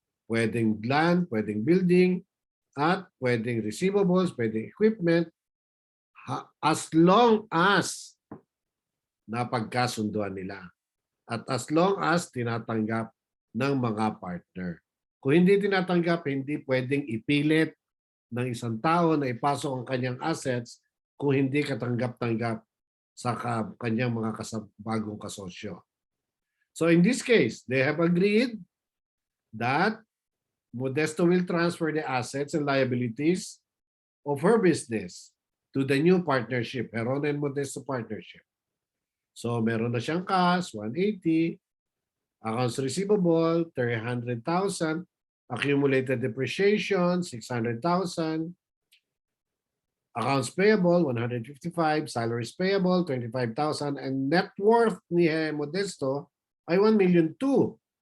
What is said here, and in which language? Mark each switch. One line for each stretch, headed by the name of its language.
Filipino: Pwedeng land, pwedeng building, at pwedeng receivables, pwedeng equipment,
English: as long as
Filipino: napagkasunduan nila. At
English: as long as
Filipino: tinatanggap ng mga partner. Kung hindi tinatanggap, hindi pwedeng ipilit ng isang tao na ipasok ang kanyang assets kung hindi katanggap-tanggap sa kanyang mga bagong kasosyo.
English: So in this case, they have agreed that Modesto will transfer the assets and liabilities of her business to the new partnership, Heron and Modesto partnership. So
Filipino: meron na siyang
English: cash, 180, accounts receivable, 300,000, accumulated depreciation, 600,000, accounts payable, 155, salaries payable, 25,000, and net worth ni Modesto ay 1,200,000.